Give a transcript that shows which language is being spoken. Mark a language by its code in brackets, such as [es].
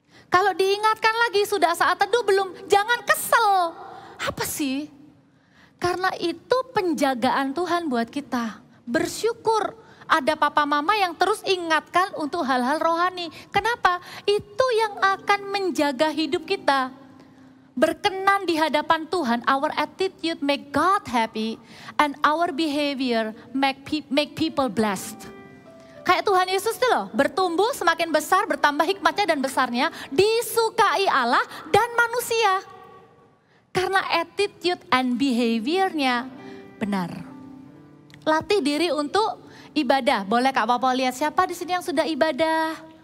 [id] Kalau diingatkan lagi sudah saat teduh belum, jangan kesel. Apa sih? Karena itu penjagaan Tuhan buat kita. Bersyukur ada papa mama yang terus ingatkan untuk hal-hal rohani. Kenapa? Itu yang akan menjaga hidup kita. Berkenan di hadapan Tuhan, [en] our attitude make God happy and our behavior make people blessed. [id] Kayak Tuhan Yesus itu loh, bertumbuh semakin besar, bertambah hikmatnya dan besarnya, disukai Allah dan manusia. Karena attitude and behaviornya benar. Latih diri untuk ibadah. Boleh Kak Papa lihat siapa di sini yang sudah ibadah?